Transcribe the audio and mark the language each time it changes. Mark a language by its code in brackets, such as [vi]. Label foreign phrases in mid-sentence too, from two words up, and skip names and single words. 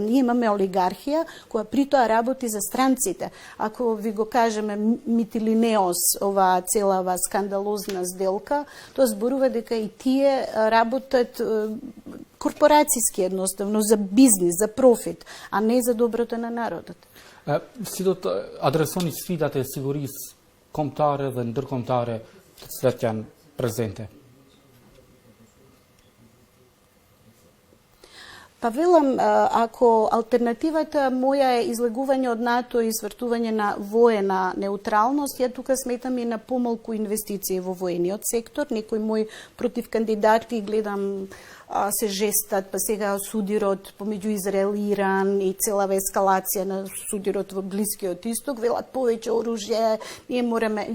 [mk] Ние имаме олигархија која при тоа работи за странците. Ако ви го кажеме Митилинеос, оваа целава скандалозна сделка, тоа зборува дека и тие работат корпорацијски едноставно, за бизнис, за профит, а не за доброто на народот. [sq] Si do të adresoni sfidat e sigurisë kombëtare dhe ndërkombëtare të cilat janë prezente? [mk] Па велам, ако алтернативата моја е излегување од НАТО и свртување на воена неутралност, ја тука сметам и на помалку инвестиции во воениот сектор. Некои мои противкандидати гледам се жестат, па сега судирот помеѓу Израел и Иран и целава ескалација на судирот во Блискиот Исток, велат повеќе оружје, ние мораме.